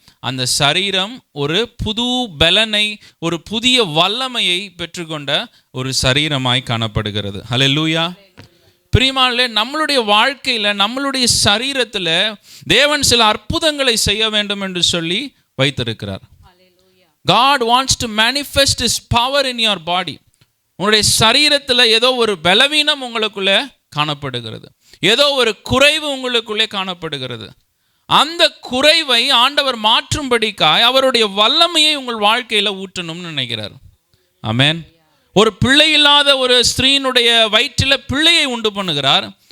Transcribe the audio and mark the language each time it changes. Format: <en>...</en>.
<ta>அந்த சரீரம் ஒரு புது பலனை, ஒரு புதிய வல்லமையை பெற்றுக்கொண்ட ஒரு சரீரமாய் காணப்படுகிறது. ஹல்லேலூயா. பிரியமானவர்களே, நம்மளுடைய வாழ்க்கையில் நம்மளுடைய சரீரத்தில் தேவன் சில அற்புதங்களை செய்ய வேண்டும் என்று சொல்லி வைத்திருக்கிறார்.</ta> <en>God wants to manifest His power in your body.</en> <ta>உங்களுடைய சரீரத்தில் ஏதோ ஒரு பலவீனம் உங்களுக்குள்ளே காணப்படுகிறது, ஏதோ ஒரு குறைவு உங்களுக்குள்ளே காணப்படுகிறது. அந்த குறைவை ஆண்டவர் மாற்றும்படிக்காய் அவருடைய வல்லமையை உங்கள் வாழ்க்கையில் ஊற்றணும்னு நினைக்கிறார். ஆமென். ஒரு பிள்ளை இல்லாத ஒரு ஸ்திரீனுடைய வயிற்றில் பிள்ளையை உண்டு பண்ணுகிறார்.</ta>